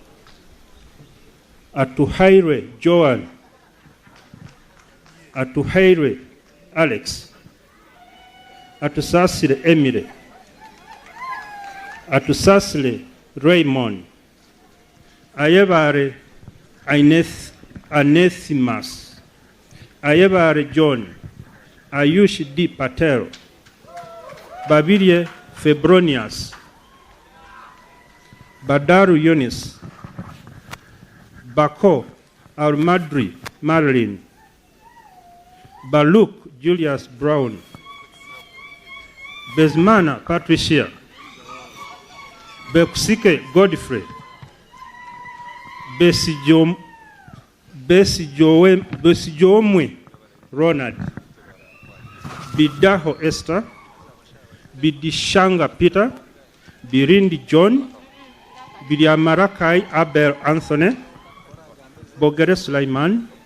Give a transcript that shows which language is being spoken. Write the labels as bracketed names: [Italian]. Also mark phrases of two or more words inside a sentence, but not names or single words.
[English] Atuhaire Joan, Atuhaire Alex, Atusasile Emile, Atusasile Raymond, Ayebare Anethimas, Ayebare John, Ayush D. Patel, Babirie Febronius, Badaru Yunis, Bako Almadri Marilyn, Baluk Julius Brown, Besmana Patricia, Bekusike Godfrey, Besijomwe Ronald, Bidaho Esther, Bidishanga Peter, Birindi John, Bidiamarakai Abel Anthony, Bogere Sulaiman,